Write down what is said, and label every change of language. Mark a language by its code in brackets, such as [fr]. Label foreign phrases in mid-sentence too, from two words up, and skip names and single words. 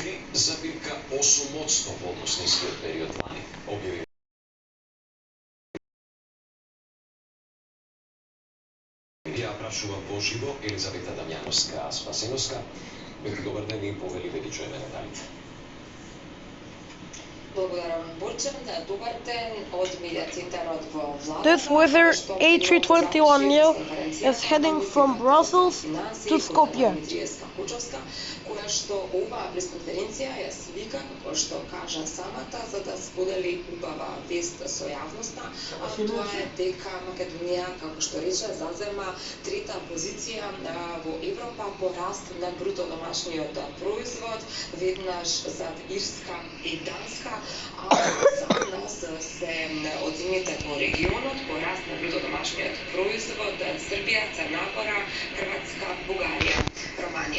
[mk] Запирка 8% во однос на истиот период лани, објави ја прашува поживо Елизавета Дамјановска-Спасеновска, меѓу добар ден и повели да ги чуеме деталите. [en] This Wizz A321neo is heading from Brussels to Skopje. [mk] Која што оваа пресконференција ја свика, како што кажа самата, за да сподели убава вест со јавноста, а тоа е дека Македонија, како што рече, зазема трета позиција во Европа по раст на бруто домашниот производ, веднаш зад Ирска и Данска, а за нас се оцените по регионот по раст на бруто домашниот производ Србија, Црна Гора, Хрватска, Бугарија, Романија.